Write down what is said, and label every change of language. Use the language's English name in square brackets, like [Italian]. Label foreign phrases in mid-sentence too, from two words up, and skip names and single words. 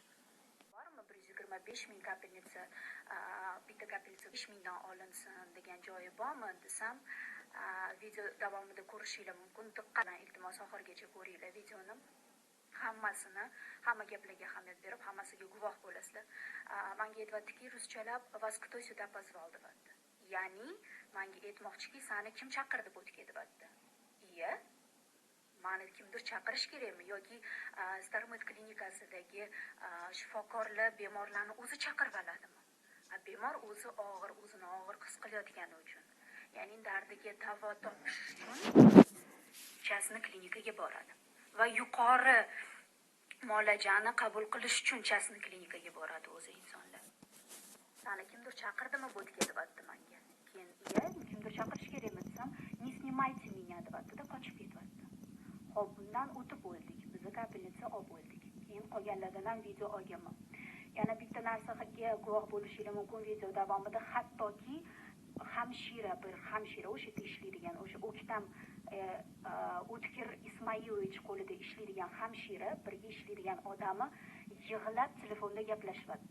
[Uzbek] Bormi 125 ming kapelnitsa, bitta kapelnitsa 5 mingdan olinsin degan joyi bormi desam, video davomida ko'rishinglar mumkin. Diqqat bilan iltimos oxirigacha ko'ringlar videoni. Hammasini, hamma gaplarga ahamiyat berib, hammasiga guvoh bo'lasizlar. Menga aytibdiki, ruschalab [Russian] "Вас кто сюда позвал" [Uzbek] debdi. Ya'ni menga aytmoqchiki, seni kim chaqirdi bu yerga debdi. Iya, meni kimdir chaqirish kerakmi yoki Starmet klinikasidagi shifokorlar bemorlarni o'zi chaqirib oladimi? Bemor o'zi o'zini og'ir his qilayotgani uchun, ya'ni dardiga davo topish uchun chasni klinikaga boradi va yuqori muolajani qabul qilish uchun chasni klinikaga boradi o'zi insonlar. Seni kimdir chaqirdimi bu yerga debdi menga. Keyin iya, kimdir chaqirish kerakmi desam, [Russian] "Не снимайте меня" [Uzbek] debdi-da, qochib ketyapti. Xo'p, bundan o'tib bo'ldik. Biz kapelnitsa olib bo'ldik. Keyin qolganlardan ham video olganman. Yana bitta narsaga guvoh bo'lishingiz mumkin video davomida, hattoki bir hamshira o'sha yerda ishlaydigan, o'sha O'ktam O'tkir Ismailovich qo'lida ishlaydigan hamshira, birga ishlaydigan odami yig'lab telefonda gaplashyapti.